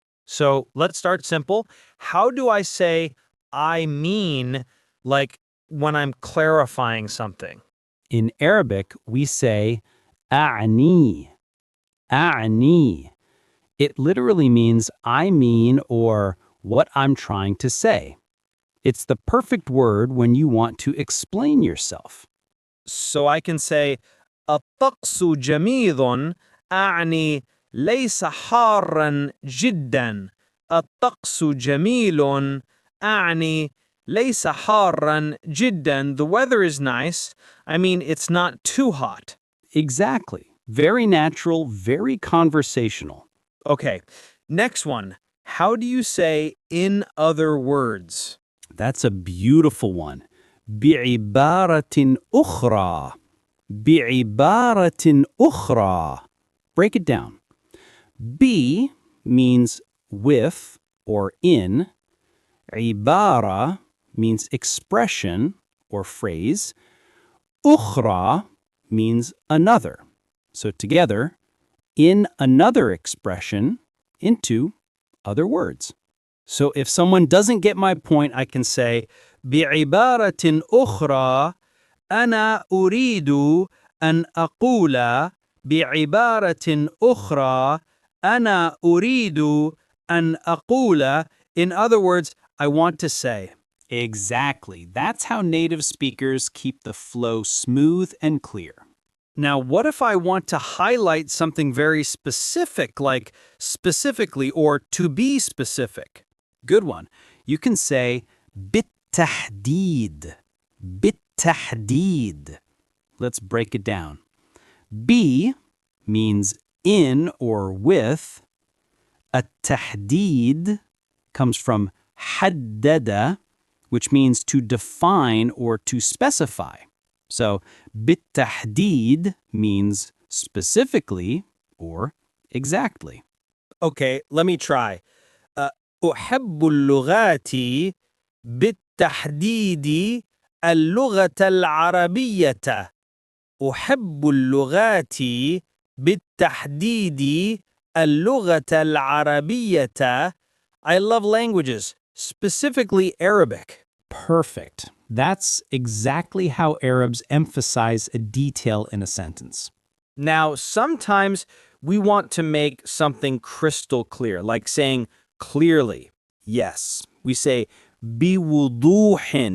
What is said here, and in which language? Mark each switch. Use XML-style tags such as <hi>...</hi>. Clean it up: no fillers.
<en>So let's start simple. How do I say I mean, like when I'm clarifying something? In Arabic, we say أعني.</en> <ar>أعني.</ar> <en>It literally means I mean or what I'm trying to say. It's the perfect word when you want to explain yourself. So I can say</en> <ar>الطقس جميل أعني ليس حارا جدا. الطقس جميل أعني ليس حارا جدا.</ar> <en>The weather is nice. I mean, it's not too hot. Exactly. Very natural, very conversational. Okay, next one. How do you say in other words? That's a beautiful one. بعبارة أخرى. بعبارة أخرى. Break it down. Be means with or in. عبارة means expression or phrase. أخرى means another. So together, in another expression, into other words. So if someone doesn't get my point, I can say</en> <ar>بعبارة أخرى أنا أريد أن أقول بعبارة أخرى أنا أريد أن أقول.</ar> <en>In other words, I want to say. Exactly. That's how native speakers keep the flow smooth and clear. Now, what if I want to highlight something very specific, like specifically or to be specific? Good one. You can say بالتحديد. بالتحديد. Let's break it down. Be means in or with. التحديد comes from حدد, which means to define or to specify. So بالتحديد means specifically or exactly. Okay, let me try.</en> <ar>أحب اللغات بالتحديد اللغة العربية. أحب اللغات بالتحديد اللغة العربية.</ar> <en>I love languages, specifically Arabic. Perfect. That's exactly how Arabs emphasize a detail in a sentence. Now, sometimes we want to make something crystal clear, like saying clearly. Yes, we say بوضوح.</en>